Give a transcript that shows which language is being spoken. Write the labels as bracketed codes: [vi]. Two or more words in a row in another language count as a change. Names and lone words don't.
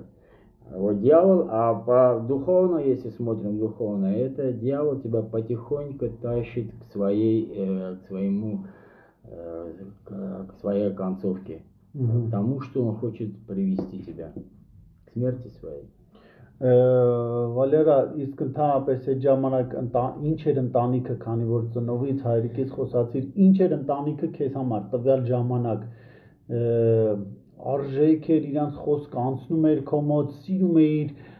[ru] Вот дьявол, а по духовно, если смотрим духовно, это дьявол тебя потихоньку тащит к своей концовке, к тому, что он хочет привести тебя к смерти своей. [hy] Վալերա, իսկ ընդհանրապես այդ ժամանակ ինչ էր ընտանիքը, քանի որ ծնողից հայրիկից խոսացիր, ինչ էր ընտանիքը քեզ համար տվյալ ժամանակ, արժեք էր իրանց խոսք անցնում էր քո մոտ, սիրում էիր,